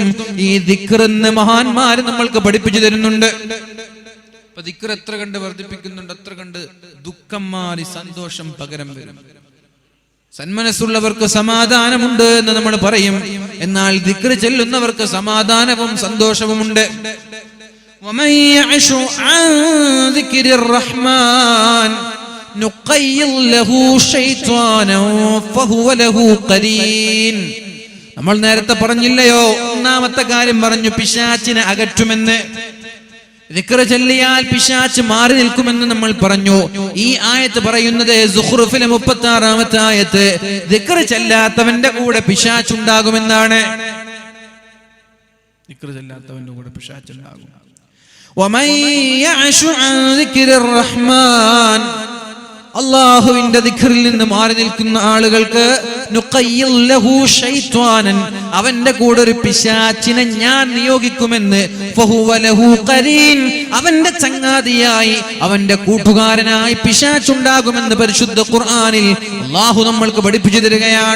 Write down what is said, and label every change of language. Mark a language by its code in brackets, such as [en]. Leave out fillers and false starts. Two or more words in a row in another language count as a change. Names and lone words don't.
[ml] ഈ ദിക്റെന്ന് മഹാന്മാര് നമ്മൾക്ക് പഠിപ്പിച്ചു തരുന്നുണ്ട്. അപ്പൊ ദിക്ർ എത്ര കണ്ട് വർദ്ധിപ്പിക്കുന്നുണ്ട്, അത്ര കണ്ട് ദുഃഖം മാറി സന്തോഷം പകരം വരും. സന്മനസ്സുള്ളവർക്ക് സമാധാനമുണ്ട് എന്ന് നമ്മൾ പറയും. എന്നാൽ ദിക്ർ ചൊല്ലുന്നവർക്ക് സമാധാനവും സന്തോഷവുമുണ്ട്. [ar] ومن يعش عن ذكر الرحمن نقيض له شيطانا فهو له قرين. [ml] നമ്മൾ നേരത്തെ പറഞ്ഞില്ലയോ, ഒന്നാമത്തെ കാര്യം പറഞ്ഞു, പിശാചിനെ അകറ്റുമെന്ന്. ദിക്ർ ചൊല്ലിയാൽ പിശാച് മാറി നിൽക്കുമെന്ന് നമ്മൾ പറഞ്ഞു. ഈ ആയത്ത് പറയുന്നത് സുഖ്റുഫിലെ 36-ാമത്തെ ആയത്ത്, ദിക്ർ ചൊല്ലാത്തവന്റെ കൂടെ പിശാച് ഉണ്ടാകുമെന്നാണ്. ദിക്ർ ചൊല്ലാത്തവന്റെ കൂടെ പിശാച് ഉണ്ടാകും. [ar] ومن يعش عن ذكر الرحمن, [ml] അല്ലാഹുവിന്റെ ദിക്റിൽ നിന്ന് മാറി നിൽക്കുന്ന ആളുകൾക്ക് [ar] نقيض له شيطانا, [ml] അവന്റെ കൂടെ ഒരു പിശാചിനെ ഞാൻ നിയോഗിക്കുമെന്ന്. [ar] فهو له قرين, [ml] അവന്റെ ചങ്ങാതിയായി, അവന്റെ കൂട്ടുകാരനായി പിശാച് ഉണ്ടാകുമെന്ന് പരിശുദ്ധ ഖുർആനിൽ അല്ലാഹു നമ്മൾക്ക് പഠിപ്പിച്ചു തരികയാണ്.